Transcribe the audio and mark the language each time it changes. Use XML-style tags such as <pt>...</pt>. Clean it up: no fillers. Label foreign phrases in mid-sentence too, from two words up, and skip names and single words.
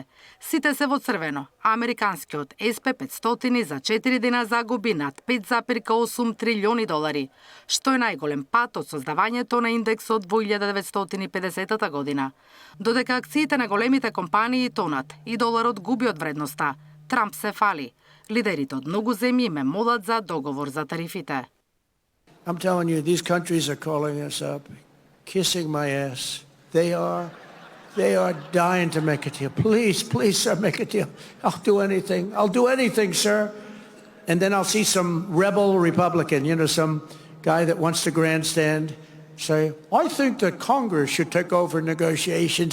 <mk>Сите се во црвено, а американскиот SP500 за 4 дена загуби над 5,8 трилиони долари, што е најголем пат од создавањето на индексот во 1950 година. Додека акциите на големите компании тонат и доларот губи од вредноста, Трамп се фали. Лидерите од многу земји ме молат за договор за тарифите.</mk> <en>I'm telling you, these countries are calling us up, kissing my ass. They are dying to make a deal. Please, sir, make a deal. I'll do anything, sir. And then I'll see some rebel Republican, some guy that wants to grandstand, say, I think that Congress should take over negotiations.</en>